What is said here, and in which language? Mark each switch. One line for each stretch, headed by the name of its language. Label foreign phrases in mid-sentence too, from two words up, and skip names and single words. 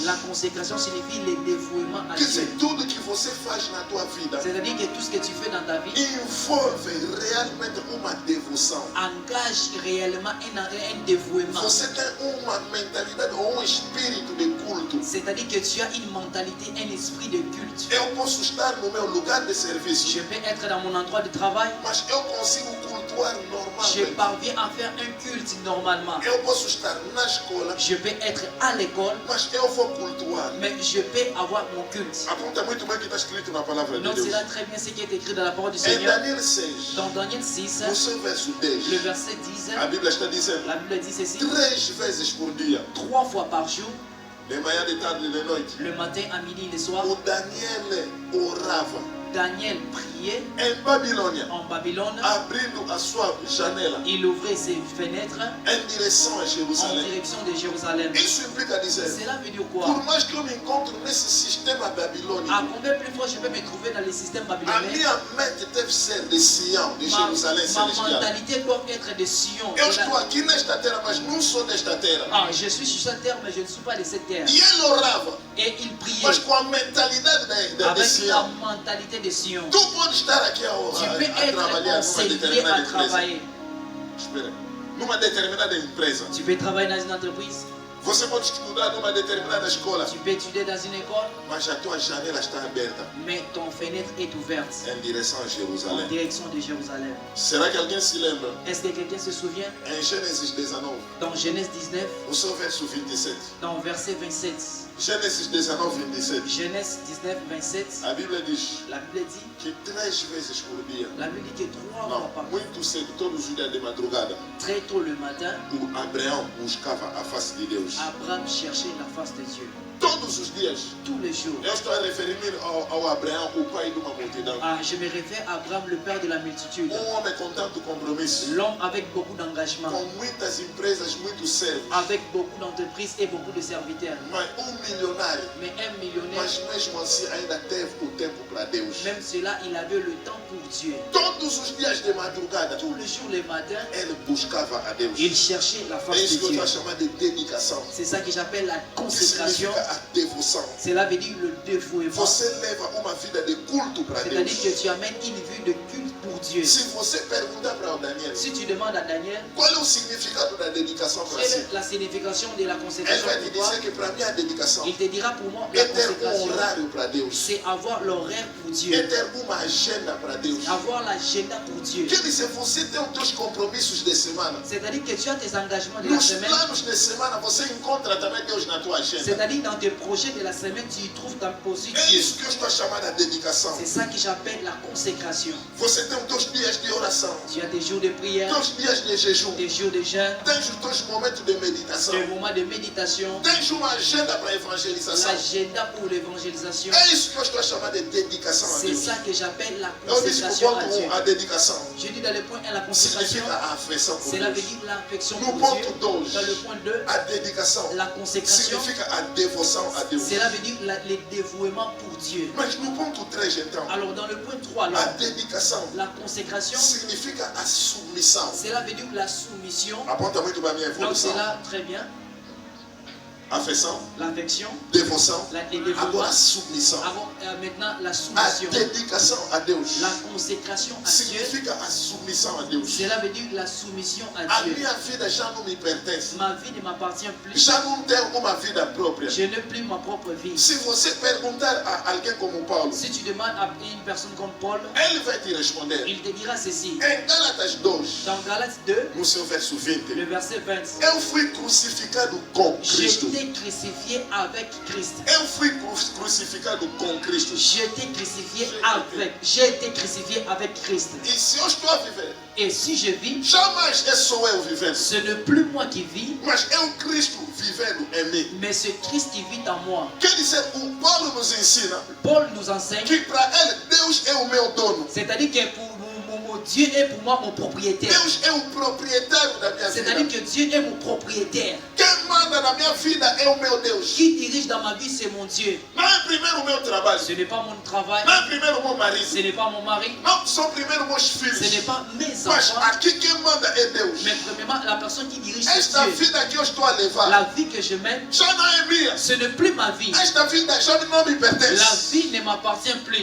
French: La consécration signifie le dévouement à
Portuguese: Quer
French: Dieu.
Portuguese: dizer, tudo que você faz na tua vida
French: C'est-à-dire que tout ce que tu fais dans ta vie
Portuguese: envolve realmente uma devoção
French: engage réellement un dévouement.
Portuguese: Você tem uma mentalidade ou um espírito de culto.
French: C'est-à-dire que tu as une mentalité, un esprit de culte.
Portuguese: Eu posso estar no meu lugar de serviço,
French: Je peux être dans mon endroit de travail.
Portuguese: mas eu consigo cultuar
French: Je
Portuguese: normalmente.
French: parviens à faire un culte normalement.
Portuguese: Eu posso estar na escola,
French: Je peux être à l'école,
Portuguese: mas eu vou cultuar.
French: mais je peux avoir mon culte.
Portuguese: Aponta muito bem o que está escrito na palavra de
French: Donc
Portuguese: Deus.
French: c'est là très bien ce qui est écrit dans la parole du
Portuguese: Em
French: Seigneur.
Portuguese: Daniel 6,
French: Dans Daniel 6,
Portuguese: no seu verso 10,
French: le verset 10,
Portuguese: a Bíblia está dizendo
French: la Bible dit ceci:
Portuguese: 3 vezes por dia,
French: 3 fois par jour,
Portuguese: de manhã, de tarde e de noite,
French: le matin, à midi et le soir,
Portuguese: o Daniel orava
French: Daniel priait
Portuguese: em Babilônia,
French: en Babylone.
Portuguese: abrindo a sua janela
French: Il ouvrait ses fenêtres
Portuguese: em direção a
French: en
Portuguese: Jerusalém.
French: direction de Jérusalem.
Portuguese: Isso implica dizer,
French: Cela veut dire quoi?
Portuguese: por mais que eu me encontre nesse sistema
French: À
Portuguese: babilônico,
French: combien plus fois je peux me trouver dans le système
Portuguese: a
French: babylonien?
Portuguese: minha mente deve ser de Sião, de
French: Ma
Portuguese: Jerusalém celestial.
French: mentalité doit être de Sion.
Portuguese: Eu estou aqui nesta terra, mas não sou desta terra.
French: Ah, je suis sur cette terre, mais je ne suis pas de cette terre.
Portuguese: E ele orava,
French: Et il priait
Portuguese: mas com a mentalidade de
French: avec la
Portuguese: Sião.
French: mentalité de Sion.
Portuguese: Tu pode estar aqui a
French: Tu peux
Portuguese: trabalhar
French: être
Portuguese: numa
French: conseillé
Portuguese: determinada
French: à
Portuguese: empresa.
French: travailler.
Portuguese: Espera. Numa determinada empresa.
French: Tu peux travailler dans une entreprise.
Portuguese: Você pode estudar numa determinada escola,
French: Tu peux étudier dans une école,
Portuguese: mas a tua janela está aberta
French: mais ton fenêtre est ouverte
Portuguese: em direção a
French: en
Portuguese: Jerusalém.
French: direction de Jérusalem.
Portuguese: Será que alguém se lembra?
French: Est-ce que quelqu'un se souvient?
Portuguese: Em Gênesis 19,
French: Dans Genèse 19,
Portuguese: o seu verso 27.
French: dans verset 27.
Portuguese: Gênesis 19, 27.
French: Genèse 19, 27.
Portuguese: A Bíblia diz
French: La Bible dit,
Portuguese: que 3 vezes por dia,
French: la Bible dit que 3
Portuguese: não,
French: fois par jour,
Portuguese: muito cedo, todos os dias de madrugada,
French: très tôt le matin,
Portuguese: o Abraão buscava a face de Deus.
French: Abraham cherchait la face de Dieu.
Portuguese: Todos os dias.
French: Tous les jours.
Portuguese: Eu estou a referir-me ao Abraão, o pai de uma multidão.
French: Ah, je me réfère à Abraham, le père de la multitude.
Portuguese: Homem com tanto compromisso,
French: L'homme avec beaucoup d'engagement,
Portuguese: com muitas empresas, muitos servos,
French: avec beaucoup d'entreprises et beaucoup de serviteurs.
Portuguese: mas milionário.
French: Mais un millionnaire,
Portuguese: Mas mesmo assim ainda teve o tempo para Deus.
French: même cela, il avait le temps pour Dieu.
Portuguese: Todos os dias de madrugada,
French: Tous les jours, le matin,
Portuguese: ele buscava a Deus.
French: il cherchait la
Portuguese: É
French: face
Portuguese: isso
French: de
Portuguese: que eu
French: Dieu.
Portuguese: estou a chamar de dedicação.
French: C'est ça que j'appelle la
Portuguese: Que
French: consécration.
Portuguese: significa a devoção.
French: Cela veut dire le dévouement.
Portuguese: Você leva uma vida de culto para Deus.
French: C'est-à-dire que tu amènes une vie de culte pour Dieu.
Portuguese: Se você perguntar para o Daniel,
French: Si tu demandes à Daniel,
Portuguese: qual é o significado da dedicação para
French: quelle
Portuguese: si?
French: est la signification de la
Portuguese: Ele
French: consécration
Portuguese: vai te
French: pour toi?
Portuguese: dizer que para mim a dedicação
French: Il te dira pour moi, la
Portuguese: é ter
French: consécration,
Portuguese: horário para Deus.
French: c'est avoir l'horaire pour
Portuguese: É
French: Dieu.
Portuguese: ter uma agenda para Deus.
French: Avoir l'agenda pour Dieu.
Portuguese: Quer dizer, você tem os teus compromissos de semana.
French: C'est-à-dire que tu as tes engagements de la
Portuguese: Nos
French: semaine.
Portuguese: planos de semana você encontra também Deus na tua agenda.
French: C'est-à-dire dans tes projets de la semaine, tu y trouves ta position.
Portuguese: É isso que eu estou a chamar de dedicação.
French: C'est ça que j'appelle la consécration.
Portuguese: Você tem os teus dias de oração,
French: Tu as des jours de prière,
Portuguese: teus dias de jejum,
French: des jours de jeûne,
Portuguese: tens os teus momentos de meditação,
French: des moments de méditation,
Portuguese: tens uma agenda para evangelização.
French: l'agenda pour l'évangélisation.
Portuguese: É isso que eu estou a chamar de dedicação a
French: C'est
Portuguese: Deus.
French: ça que j'appelle la
Portuguese: Eu disse que o
French: consécration à
Portuguese: ponto
French: Dieu.
Portuguese: 1, a dedicação,
French: Je dis dans le point 1, la consécration,
Portuguese: significa a afeição por
French: cela veut
Portuguese: Deus.
French: dire l'affection
Portuguese: No
French: pour
Portuguese: ponto
French: Dieu.
Portuguese: 2,
French: Dans le point 2,
Portuguese: a dedicação
French: la consécration,
Portuguese: significa a devoção a Deus.
French: cela veut dire le dévouement pour Dieu.
Portuguese: Mas no ponto 3, então,
French: Alors dans le point 3,
Portuguese: a
French: alors,
Portuguese: dedicação
French: la consécration,
Portuguese: significa a submissão.
French: cela veut dire la soumission.
Portuguese: Aponta muito para a minha
French: Donc
Portuguese: evolução.
French: c'est là très bien.
Portuguese: Afeição,
French: L'affection,
Portuguese: devoção,
French: le dévouement.
Portuguese: agora a submissão.
French: Avant, maintenant la
Portuguese: A
French: soumission.
Portuguese: dedicação a Deus
French: La consécration à Dieu,
Portuguese: significa a submissão a Deus.
French: cela veut dire la soumission à
Portuguese: A
French: Dieu.
Portuguese: minha vida já não me pertence.
French: Ma vie ne m'appartient plus.
Portuguese: Já não tenho uma vida própria.
French: Je n'ai plus ma propre vie.
Portuguese: Se você perguntar a alguém como Paulo,
French: Si tu demandes à une personne comme Paul,
Portuguese: ele vai te responder.
French: il te dira ceci.
Portuguese: Em Gálatas 2,
French: Dans Galates 2,
Portuguese: no seu verso 20,
French: le verset 20.
Portuguese: eu fui crucificado com Cristo.
French: J'étais crucifié avec Christ.
Portuguese: Eu fui crucificado com Cristo.
French: J'étais crucifié avec. J'ai été crucifié avec Christ.
Portuguese: E se eu estou a viver,
French: Et si je vis,
Portuguese: jamais é só eu vivendo,
French: ce n'est plus moi qui vis,
Portuguese: mas é o Cristo vivendo em mim.
French: mais c'est Christ qui vit en moi.
Portuguese: Quer dizer, o Paulo nos ensina
French: Paul nous enseigne,
Portuguese: que para ele Deus é o meu dono.
French: c'est-à-dire que pour Dieu est pour moi mon propriétaire.
Portuguese: Deus é o proprietário da minha
French: C'est-à-dire
Portuguese: vida.
French: que Dieu est mon propriétaire.
Portuguese: Quem manda na minha vida é o meu Deus.
French: Qui dirige dans ma vie, c'est mon Dieu.
Portuguese: Não é primeiro o meu trabalho.
French: Ce n'est pas mon travail.
Portuguese: Não é primeiro o meu marido.
French: Ce n'est pas mon mari.
Portuguese: Não são primeiro meus
French: Ce n'est
Portuguese: filhos.
French: pas mes
Portuguese: Mas
French: enfants.
Portuguese: aqui quem manda é Deus.
French: Mais premièrement, la personne qui dirige, c'est
Portuguese: Esta
French: Dieu.
Portuguese: vida que eu estou a levar
French: La vie que je mène,
Portuguese: já não é minha.
French: ce n'est plus ma vie.
Portuguese: Esta vida já não me
French: La
Portuguese: pertence.
French: vie ne m'appartient plus.